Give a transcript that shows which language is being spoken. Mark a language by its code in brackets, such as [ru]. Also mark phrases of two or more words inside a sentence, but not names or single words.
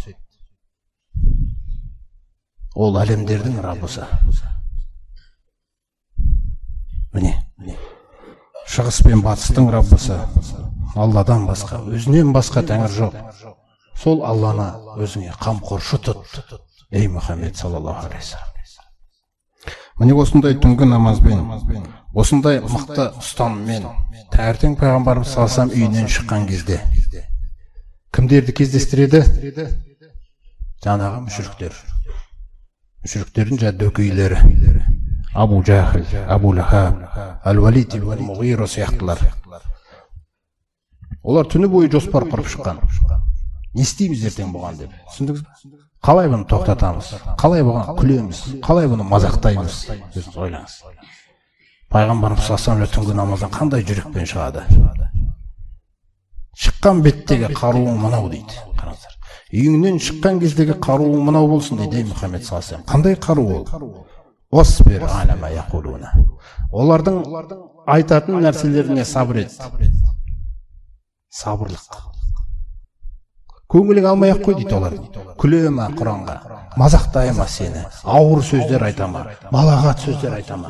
[kk] Ол әлемдердің Раббысы. Міне. Шығыс пен батыстың Раббысы. Алладан басқа, өзінен басқа тәңір жоқ. Сол Алланы өзіңе қамқоршы тұт. [ar] Ей Мұхаммед صلى الله عليه وسلم. [kk] Міне осындай түнгі намазбен, осындай мықты ұстаныммен таңертең пайғамбарымыз [ar] صلى الله عليه وسلم [kk] үйінен шыққан кезде кімдерді кездестіреді? Жаңағы мүшриктер. Мүшриктердің дөкейлері. Абу Жахил, Абу Лахаб, Әл-Валид ибн Муғира сияқтылар. Олар түні бойы жоспар құрып шыққан. Не істейміз ертең бұған деп. Түсіндіңіз бе? Қалай бұны тоқтатамыз? Қалай бұған күлеміз? Қалай бұны мазақтаймыз? Өзіңіз ойлаңыз. Пайғамбарымыз [ar] صلى الله عليه وسلم [kk] түнгі намаздан қандай жүрекпен шығады? Шыққан беттегі қаруың мынау дейді. Қараңыздар. Үйіңнен шыққан кездегі қаруың мынау болсын дейді Мұхаммед [ar] صلى الله عليه وسلم. [kk] Қандай қару ол? [ar] اصبر على ما يقولون. [kk] Олардың айтатын нәрселеріне сабыр ет. Сабырлық. Көңілің алмай ақ қой дейді олар. Күлема Құранға, мазақтайма сені, ауыр сөздер айтама, балағат сөздер айтама.